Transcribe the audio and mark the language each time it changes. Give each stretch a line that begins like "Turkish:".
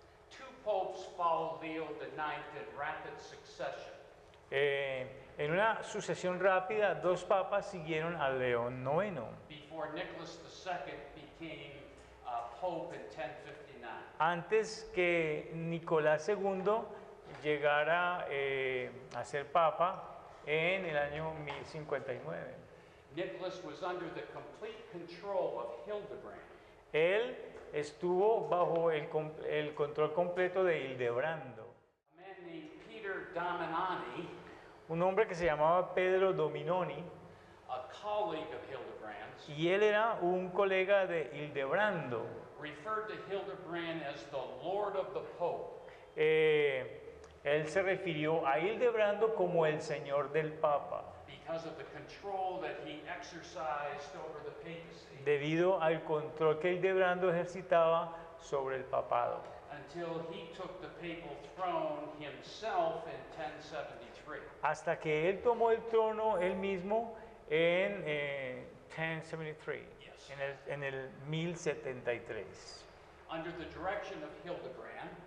English: two popes followed Leo IX in rapid succession.
Spanish: en una sucesión rápida, dos papas siguieron a León IX.
English: Before Nicholas II became Pope in 1059.
Spanish: Antes que Nicolás II llegara a ser papa en el año 1059.
English: Nicholas was under the complete control of Hildebrand,
Spanish: Él estuvo bajo el control completo de Hildebrando,
English: a man named Peter Dominani,
Spanish: un hombre que se llamaba Pedro Dominoni,
English: a colleague of Hildebrand's,
Spanish: y él era un colega de Hildebrando.
English: referred to Hildebrand as the Lord of the Pope.
Spanish: Él se refirió a Hildebrando como el señor del Papa,
English: Because of the control that he exercised over the papacy
Spanish: debido al control que Hildebrando ejercitaba sobre el papado,
English: until he took the papal throne himself in 1073.
Spanish: hasta que él tomó el trono él mismo en 1073,
English: Yes.
Spanish: en el 1073.
English: Under the direction of Hildebrand,